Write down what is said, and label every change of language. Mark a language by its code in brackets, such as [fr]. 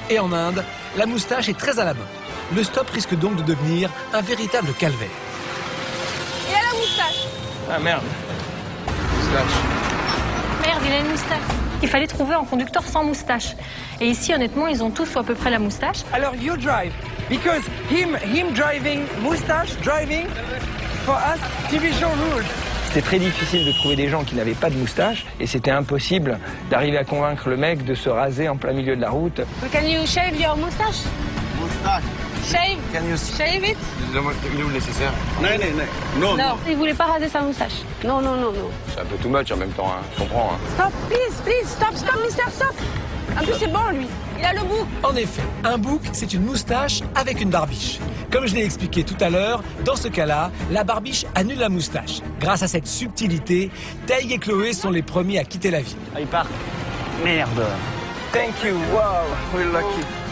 [fr] Et en Inde, la moustache est très à la mode. Le stop risque donc de devenir un véritable calvaire. Il a la moustache. Ah merde. Merde, il a une moustache. Il fallait trouver un conducteur sans moustache. Et ici, honnêtement, ils ont tous à peu près la moustache. [en] Alors, you drive. Because him driving, moustache, driving, for us, TV show rules. [fr] C'était très difficile de trouver des gens qui n'avaient pas de moustache et c'était impossible d'arriver à convaincre le mec de se raser en plein milieu de la route. [en] Can you shave your moustache? Moustache. Shave? Can you Shave it? [fr] Il est où le nécessaire? Non, il voulait pas raser sa moustache. Non. C'est un peu too much en même temps, hein. Je comprends. Hein. [en] Stop, please, stop, mister, stop. [fr] En plus, c'est bon, lui. Il a le bouc. En effet, un bouc, c'est une moustache avec une barbiche. Comme je l'ai expliqué tout à l'heure, dans ce cas-là, la barbiche annule la moustache. Grâce à cette subtilité, Taïg et Chloé sont les premiers à quitter la ville. Ah, il part. Merde. [en] Thank you, wow, we're lucky.